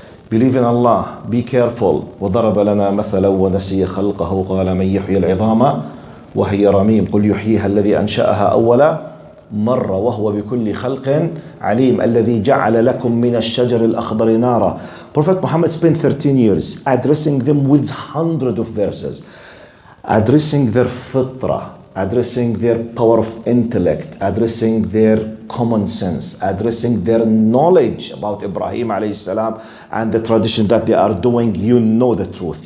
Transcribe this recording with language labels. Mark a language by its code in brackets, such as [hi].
[en] Believe in Allah, be careful. [ar] وضرب لنا مثلا ونسي خلقه قال من يحيي العظام وهي رميم قل يحييها الذي أنشأها أول مرة وهو بكل خلق عليم الذي جعل لكم من الشجر الأخضر نارا. [en] Prophet Muhammad spent 13 years addressing them with hundreds of verses, addressing their fitra, addressing their power of intellect, addressing their common sense, addressing their knowledge about Ibrahim alayhi salam and the tradition that they are doing. You know the truth.